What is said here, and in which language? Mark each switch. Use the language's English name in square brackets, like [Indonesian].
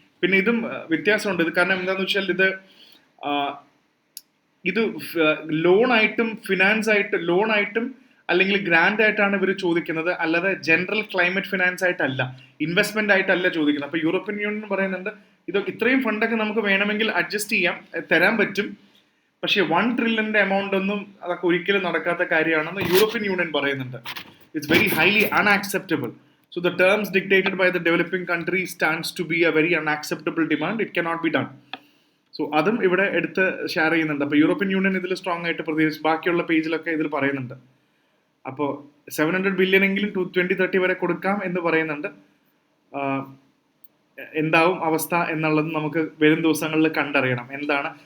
[Malayalam] പിന്നെ ഇതും വ്യത്യാസമുണ്ട്. ഇത് കാരണം എന്താണെന്ന് വെച്ചാൽ ഇത് ലോണായിട്ടും ലോണായിട്ടും അല്ലെങ്കിൽ ഗ്രാൻഡ് ആയിട്ടാണ് ഇവർ ചോദിക്കുന്നത്, അല്ലാതെ ജനറൽ ക്ലൈമറ്റ് ഫിനാൻസ് ആയിട്ടല്ല, ഇൻവെസ്റ്റ്മെന്റ് ആയിട്ടല്ല ചോദിക്കുന്നത്. അപ്പോൾ യൂറോപ്യൻ യൂണിയൻ പറയുന്നുണ്ട് ഇത്രയും ഫണ്ടൊക്കെ നമുക്ക് വേണമെങ്കിൽ അഡ്ജസ്റ്റ് ചെയ്യാം, തരാൻ പറ്റും. പക്ഷേ 1 ട്രില്യൻ്റെ എമൗണ്ട് ഒന്നും അതൊക്കെ ഒരിക്കലും നടക്കാത്ത കാര്യമാണെന്ന് യൂറോപ്യൻ യൂണിയൻ പറയുന്നുണ്ട്. [English] It's very highly unacceptable. So the terms dictated by the developing country stands to be a very unacceptable demand. It cannot be done. [Malayalam] So അതും ഇവിടെ എടുത്ത് ഷെയർ ചെയ്യുന്നുണ്ട്. അപ്പോൾ യൂറോപ്യൻ യൂണിയൻ ഇതിൽ സ്ട്രോങ് ആയിട്ട് പ്രതികരിച്ച് ബാക്കിയുള്ള പേജിലൊക്കെ ഇതിൽ പറയുന്നുണ്ട്. അപ്പോൾ $700 ബില്യൺ എങ്കിലും 2030 വരെ കൊടുക്കാം എന്ന് പറയുന്നുണ്ട്. എന്താവും അവസ്ഥ എന്നുള്ളത് നമുക്ക് വരും ദിവസങ്ങളിൽ കണ്ടറിയണം എന്താണ്.